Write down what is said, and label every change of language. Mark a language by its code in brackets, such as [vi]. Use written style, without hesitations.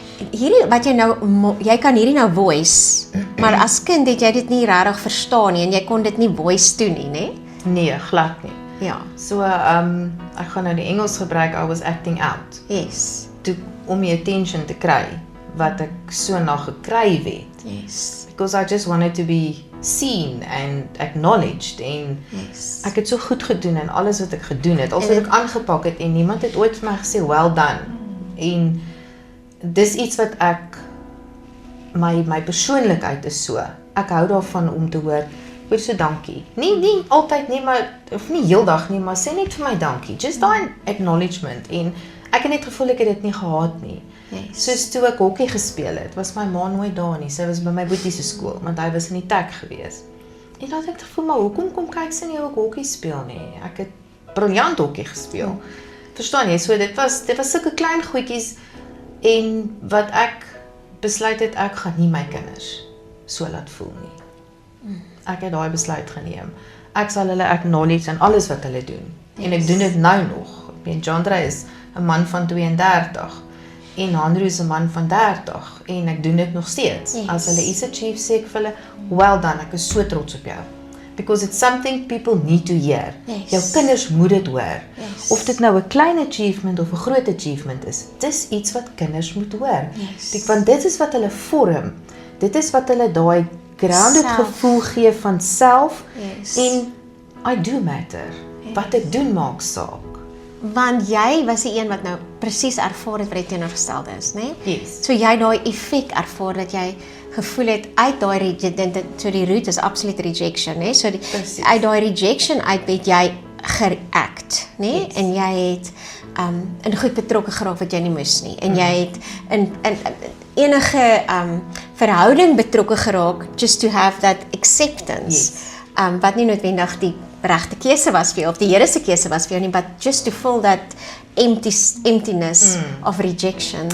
[af] Hierdie wat jy nou, jy kan hierdie nou voice, maar as kind het jy dit nie regtig verstaan nie, en jy kon dit nie voice toe nie, né? Nee, glad nie. Ja. So, ek gaan nou die Engels gebruik, [en] I was acting out. Yes. [af] Om die attention te kry, wat ek so na gekry het. [en] Yes. Because I just wanted to be seen and acknowledged, en Yes. [af] ek het so goed gedoen in alles wat ek gedoen het, alles wat ek aangepak het, en niemand het ooit vir my gesê, [en] well done. [af] En dis iets wat ek my persoonlikheid is so. Ek hou daarvan om te hoor, hoor so dankie. Nie altyd nie, maar of nie heeldag nie, maar sê net vir my dankie. Just daai acknowledgement en ek het net gevoel ek het dit nie gehad nie. [en] Yes. [af] Soos toe ek hokkie gespeel het, was my ma nooit daar nie. Sy was by my boetie se skool, want hy was in die tech gewees. En dan het ek gevoel, maar hoekom kom kyk sy nie ook hokkie speel nie? Ek het briljant hokkie gespeel. Verstaan jy? So dit was sulke klein goedjies en wat ek besluit het, ek gaan nie my kinders so laat voel nie. Ek het daai besluit geneem. Ek sal hulle acknowledge in alles wat hulle doen. En ek doen dit nou nog. Ek meen, Jandre is 'n man van 32 en Andrew is 'n man van 30 en ek doen dit nog steeds. [en] Yes. [af] As hulle iets achieve, sê ek vir hulle, [en] well done, [af] ek is so trots op jou. [en] Because it's something people need to hear. Yes. [af] Jou kinders moet dit hoor. [en] Yes. [af] Of dit nou 'n klein achievement of 'n groot achievement is, dis iets wat kinders moet hoor. [en] Yes. [af] Want dit is wat hulle vorm. Dit is wat hulle daai grounded Self. gevoel gee van self [en] Yes. en I do matter. Yes. [af] Wat ek doen maak saak. Want jy was die een wat nou presies ervaar het wat die teenoorgestelde is, né? [en] Yes. [af] So jy daai effek ervaar dat jy gevoel het uit daai so die root is absoluut rejection, né? So Presies. uit daai rejection uit het jy gereact, né? [en] Yes. [af] En jy het in goed betrokke geraak wat jy nie moes nie. En jy het in enige verhouding betrokke geraak [en] just to have that acceptance. Yes. [af] Wat nie noodwendig die regte keuse was vir jou of die Here se keuse was vir jou nie, [en] but just to fill that emptiness of rejection.